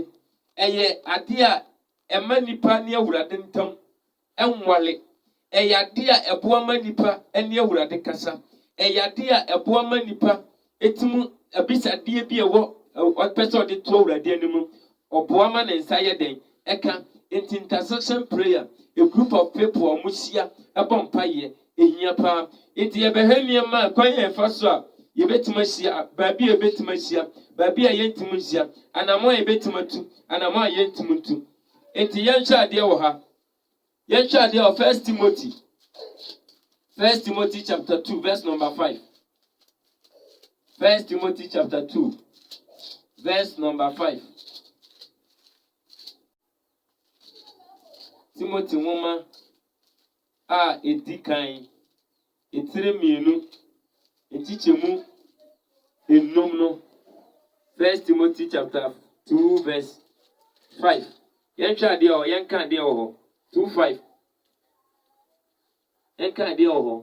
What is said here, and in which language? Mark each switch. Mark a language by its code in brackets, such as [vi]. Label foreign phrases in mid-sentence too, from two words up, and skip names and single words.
[ak] Ɛyɛ ade a ɛma nipa ne Awurade ntam ɛnwale. Ɛyɛ ade a ɛboa ma nipa ne Awurade kasa. Ɛyɛ ade a ɛboa ma nipa etimu abisadeɛ bi ɛwɔ ɔpɛ sɛ ɔde to Awurade anim. Ɔboa ma ne nsa yɛ den. Ɛka [en] intercession prayer, a group of people [ak] a musia ɛbɔ mpaeɛ ehia paa. Nti yɛbɛhwɛ nneɛma a kwan yɛn fa so a yɛbɛtumi ahyia, baabi a yɛbɛtumi ahyia, baabi a yɛntumi ahyia, anamɔ a yɛbɛtumi atu, anamɔ a yɛntumi ntu. Nti yɛnhwɛ adeɛ wɔ ha. Yɛnhwɛ adeɛ wɔ [en] 1 Timothy chapter 2 verse number 5. 1 Timothy chapter 2 verse number 5. [ak] Timothy nwoma a edi kan etire mienu etichemu enum no. [en] 1 Timothy chapter 2 verse 5. [ak] Yɛnhwɛ adeɛ wɔ yɛnka adeɛ wɔ hɔ. 2:5. Yɛnka adeɛ wɔ hɔ.